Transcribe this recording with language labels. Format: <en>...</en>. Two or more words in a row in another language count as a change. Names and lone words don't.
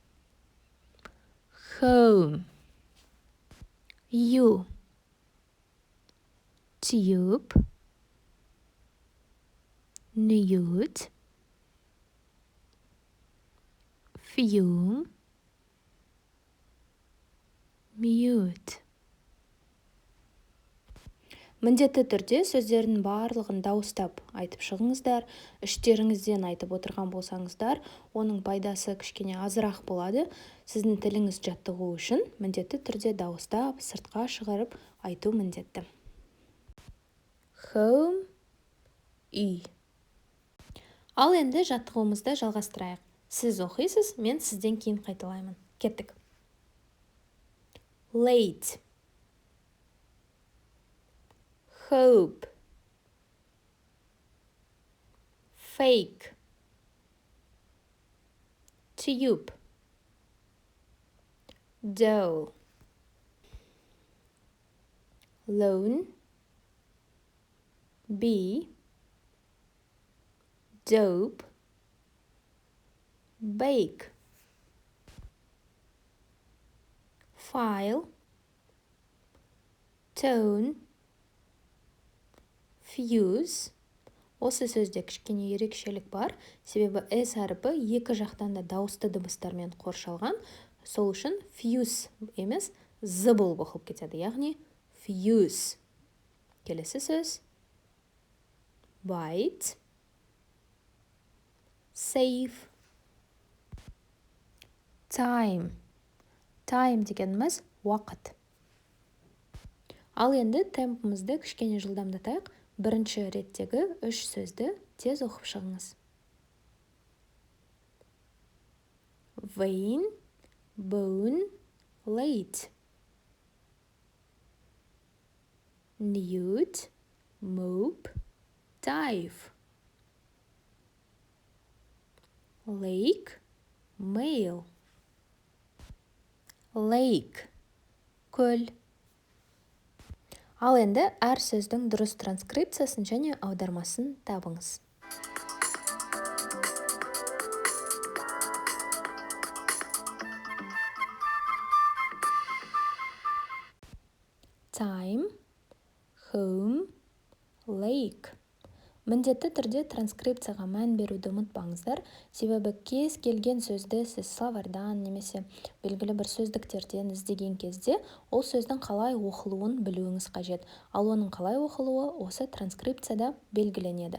<en>Home. You. Tube. Nude. Fume. Mute.</en> <kk>Міндетті түрде сөздердің барлығын дауыстап айтып шығыңыздар. Іштеріңізден айтып отырған болсаңыздар, оның пайдасы кішкене азырақ болады. Сіздің тіліңіз жаттығу үшін міндетті түрде дауыстап, сыртқа шығарып айту міндетті.</kk> <en>Home. Үй.</en> <kk>Ал енді жаттығуымызды жалғастырайық. Сіз оқисыз, мен сізден кейін қайталаймын. Кеттік.</kk> <en>Late. Hope. Fake. Tube. Dough. Lone. Be. Dope. Bake. File. Tone. Fuse.</en> <kk>Осы сөзде кішкене ерекшелік бар, себебі S әріпі екі жақтан да дауысты дыбыстармен қоршалған. Сол үшін fuse емес, Z болып оқылып кетеді, яғни fuse. Келесі сөз bite.</kk> <en>Save. Time.</en> <kk>Time дегеніміз уақыт. Ал енді темпімізді кішкене жылдамдатайық. Бірінші реттегі 3 сөзді тез оқып шығыңыз.</kk> <en>Vain, bone, late. Nude, mope, dive. Lake, male. Lake,</en> <kk>көл. Ал енді әр сөздің дұрыс транскрипциясын және аудармасын табыңыз.</kk> <en>Time, home, lake.</en> <kk>Міндетті түрде транскрипцияға мән беруді ұмытпаңыздар, себебі кез келген сөзді сіз словардан немесе белгілі бір сөздіктерден іздеген кезде ол сөздің қалай оқылуын білуіңіз қажет. Ал оның қалай оқылуы осы транскрипцияда белгіленеді.</kk>